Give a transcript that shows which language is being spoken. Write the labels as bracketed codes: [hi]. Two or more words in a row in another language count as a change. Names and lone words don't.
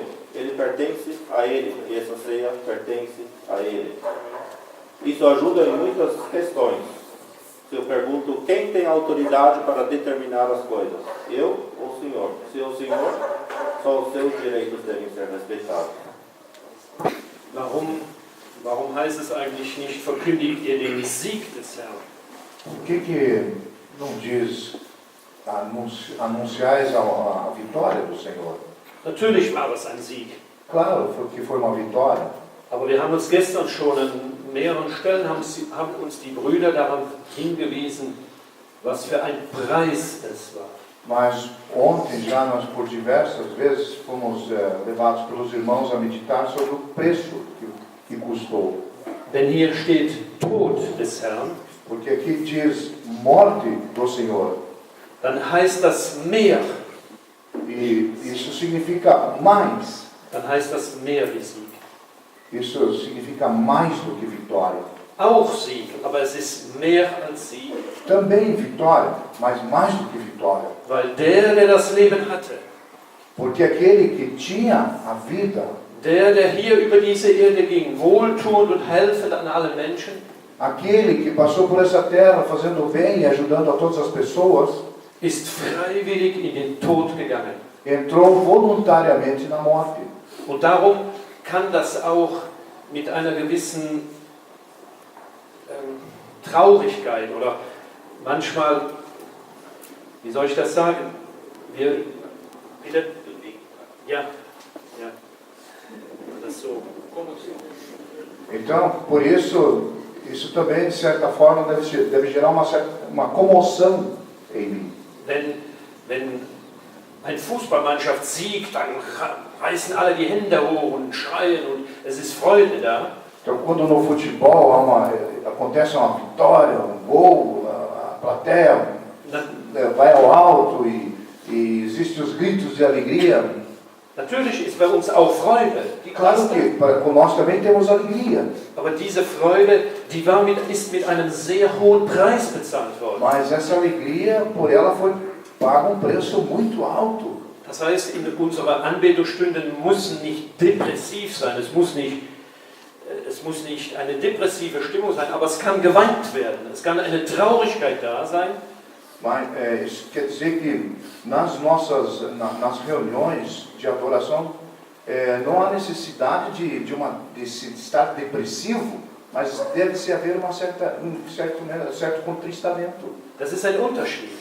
[pt] Ele pertence a Ele, e essa ceia pertence a Ele. Isso ajuda em muitas questões. Se eu pergunto quem tem autoridade para determinar as coisas, eu ou o Senhor? Se é o Senhor, só os seus direitos devem ser respeitados. [de] Warum heißt es eigentlich nicht, verkündigt ihr den Sieg des Herrn? [pt] Por que não diz anunciais a vitória do Senhor? [de] Natürlich war es ein Sieg. [pt] Claro que foi uma vitória, [de] Aber wir haben uns gestern schon an mehreren Stellen, haben uns die Brüder daran hingewiesen, was für ein Preis es war. [pt] mas ontem já nós por diversas vezes fomos levados pelos irmãos a meditar sobre o preço que custou. [de] Denn hier steht Tod des Herrn, [pt] Porque aqui diz morte do Senhor. [de] dann heißt das mehr. [pt] E isso significa mais. [de] Dann heißt das mehr wie Sieg. [pt] Isso significa mais do que vitória. [de] Auch Sieg, aber es ist mehr als Sieg. [pt] Também vitória, mas mais do que vitória. [de] Weil der das Leben hatte, [pt] Porque aquele que tinha a vida, [de] der hier über diese Erde ging, wohltuend und helfend an alle Menschen, [pt] aquele que passou por essa terra fazendo bem e ajudando a todas as pessoas, [de] ist freiwillig in den Tod gegangen. [pt] entrou voluntariamente na morte. [de] Und darum kann das auch mit einer gewissen Traurigkeit oder manchmal, wie soll ich das sagen, das so. [pt] Então, por isso também, de certa forma, deve gerar uma comoção em mim. [de] Wenn eine Fußballmannschaft siegt, dann reißen alle die Hände hoch und schreien und es ist Freude da. [pt] Então, quando no futebol acontece uma vitória, um gol, a plateia vai ao alto e existem os gritos de alegria. [de] Natürlich ist bei uns auch Freude. [pt] Claro que nós também temos alegria. [de] Aber diese Freude, ist mit einem sehr hohen Preis bezahlt worden. [pt] Mas essa alegria, por ela foi pago um preço muito alto. [de] Das heißt, in unserer Anbetungsstunde muss nicht depressiv sein, es muss nicht eine depressive Stimmung sein, aber es kann geweint werden, es kann eine Traurigkeit da sein. [pt] Mas isso quer dizer que nas reuniões de adoração não há necessidade de estar depressivo, mas deve-se haver um certo contristamento. [de] Das ist ein Unterschied.